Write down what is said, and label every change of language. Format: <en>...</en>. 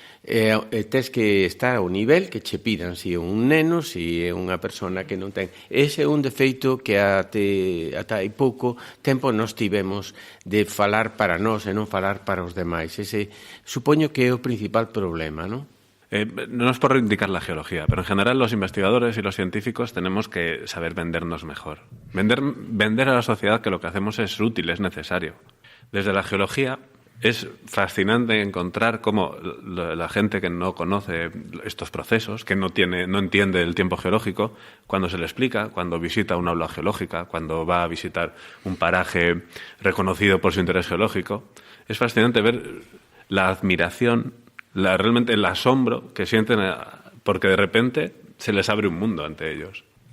<gl>tes que estar ao nivel que che pidan, se é un neno, se é unha persona que non ten. Ese é un defeito que ata hai pouco tempo nos tivemos de falar para nós e non falar para os demais. Ese supoño que é o principal problema, non?</gl> <es>No es por reivindicar la geología, pero en general los investigadores y los científicos tenemos que saber vendernos mejor. Vender a la sociedad que lo que hacemos es útil, es necesario. Desde la geología es fascinante encontrar cómo la gente que no conoce estos procesos, que no entiende el tiempo geológico, cuando se le explica, cuando visita una aula geológica, cuando va a visitar un paraje reconocido por su interés geológico, es fascinante ver la admiración, realmente el asombro que sienten porque de repente se les abre un mundo ante ellos.</es>